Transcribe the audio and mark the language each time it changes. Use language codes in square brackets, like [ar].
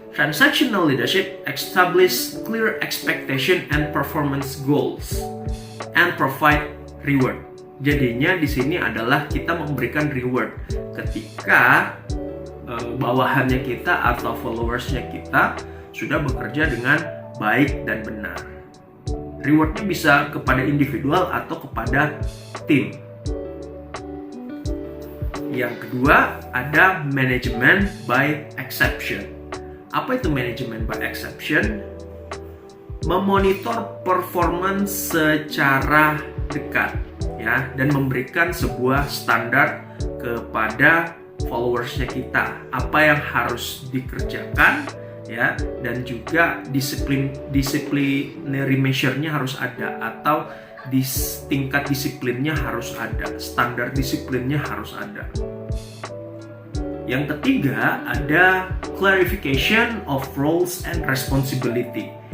[en] Transactional leadership establish clear expectation and performance goals and provide reward. [id] Jadinya di sini adalah kita memberikan reward ketika bawahannya kita atau followersnya kita sudah bekerja dengan baik dan benar. Rewardnya bisa kepada individual atau kepada tim. Yang kedua, ada management by exception. Apa itu management by exception? Memonitor performance secara dekat ya, dan memberikan sebuah standar kepada followersnya kita, apa yang harus dikerjakan ya, dan juga disciplinary measure-nya harus ada, atau tingkat disiplinnya harus ada, standar disiplinnya harus ada. Yang ketiga, ada clarification of roles and responsibility.